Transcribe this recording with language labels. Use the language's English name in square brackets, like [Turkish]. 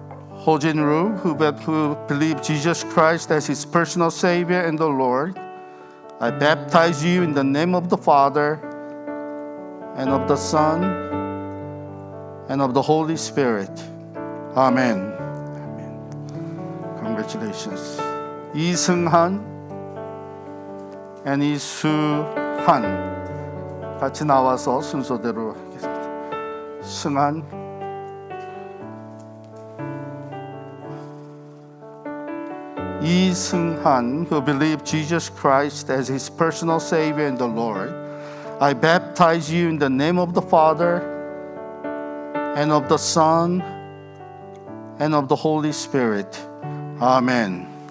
[English] Ho Jin-ru, who believe Jesus Christ as his personal Savior and the Lord. I baptize you in the name of the Father, and of the Son, and of the Holy Spirit. Amen. Congratulations. [Korean] 이승한 and 이수한 같이 나와서 순서대로 하겠습니다. [English] 승한, 이승한, who believe Jesus Christ as his personal Savior and the Lord. I baptize you in the name of the Father, and of the Son, and of the Holy Spirit. Amen.